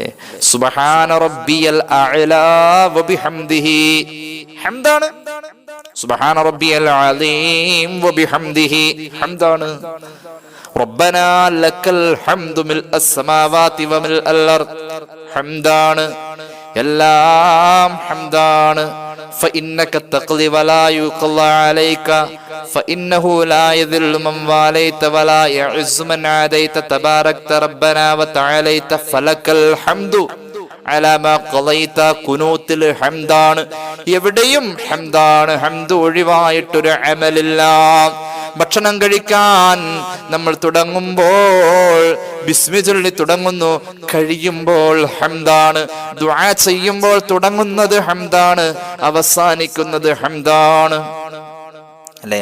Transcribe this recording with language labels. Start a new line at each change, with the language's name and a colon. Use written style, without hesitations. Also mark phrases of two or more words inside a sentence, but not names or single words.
Arabic: سبحان ربي الأعلى وبحمده ഹംദാണ്. سبحان ربي العليم وبحمده ഹംദാണ്. ربنا لك الحمد ملء السماوات وملء الأرض ഹംദാണ്.
Malayalam: എല്ലാം ഹംദാണ്.
Arabic: فإنك تقضي ولا يقضى عليك فإنه لا يذل من واليت ولا يعز من عاديت تباركت ربنا وتعاليت فلك الحمد على ما قضيت.
Malayalam: കുനൂത്തിൽ ഹംദാണ്. എവിടെയും ഹംദാണ്. ഹംദ് ഒഴിവായിട്ടൊരു അമലില്ല. ഭക്ഷണം കഴിക്കാൻ നമ്മൾ തുടങ്ങുമ്പോൾ ബിസ്മി ചൊല്ലി തുടങ്ങുന്നു, കഴിയുമ്പോൾ ഹംദാണ്. ദുആ ചെയ്യുമ്പോൾ തുടങ്ങുന്നത് ഹംദാണ്, അവസാനിക്കുന്നത് ഹംദാണ് അല്ലേ?